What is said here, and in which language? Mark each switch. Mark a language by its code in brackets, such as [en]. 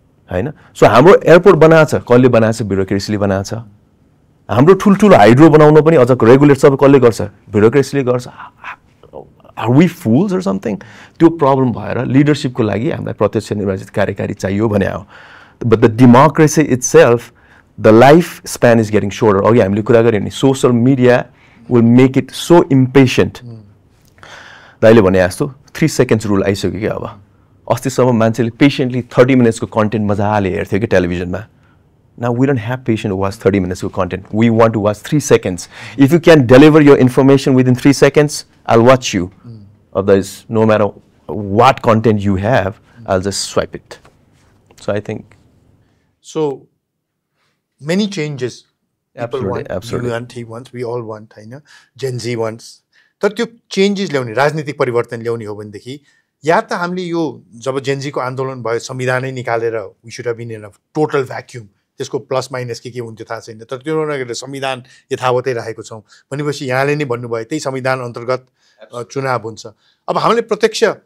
[ne] होइन सो हाम्रो एयरपोर्ट बनाएको छ कसले बनाएको छ ब्युरोक्रेसीले बनाएको छ हाम्रो ठुल्ठुलो हाइड्रो बनाउन पनि अझ रेगुलेट सबै कसले गर्छ ब्युरोक्रेसीले गर्छ [en] are we fools or something [ne] त्यो प्रब्लम भएर लिडरसिपको लागि हामीलाई प्रत्यक्ष निर्वाचित कार्यकारी चाहियो भने हो [en] But the democracy itself, the lifespan is getting shorter. Okay, [ne] हामीले कुरा गऱ्यो नि [en] social media will make it so impatient. [ne] दाइले भने जस्तो 3 seconds rule आइसक्यो क्या अब. अस्तिसम्म मान्छेले पेशेन्टली 30 minutes को कन्टेन्ट मजाले हेर्थ्यो कि टेलिभिजनमा. [en] Now we don't have patience to watch 30 minutes of content. We want to watch 3 seconds. If you can deliver your information within 3 seconds, I'll watch you. Otherwise, no matter what content you have, I'll just swipe it. So I think. So many changes. People Absolutely, want, absolutely. you want, he wants, we all want, होइन? Gen Z wants. [ne] तर त्यो changes ल्याउने राजनीतिक परिवर्तन ल्याउने हो भनेदेखि या त हामीले यो जब जेनजीको आन्दोलन भयो संविधानै निकालेर [en] we should have been in a total vacuum [ne] त्यसको प्लस माइनस के हुन्थ्यो थाहा छैन तर त्यो नगरेर संविधान यथावतै राखेको छौँ भनेपछि यहाँले नै भन्नुभयो त्यही संविधान अन्तर्गत चुनाव हुन्छ अब हामीले प्रत्यक्ष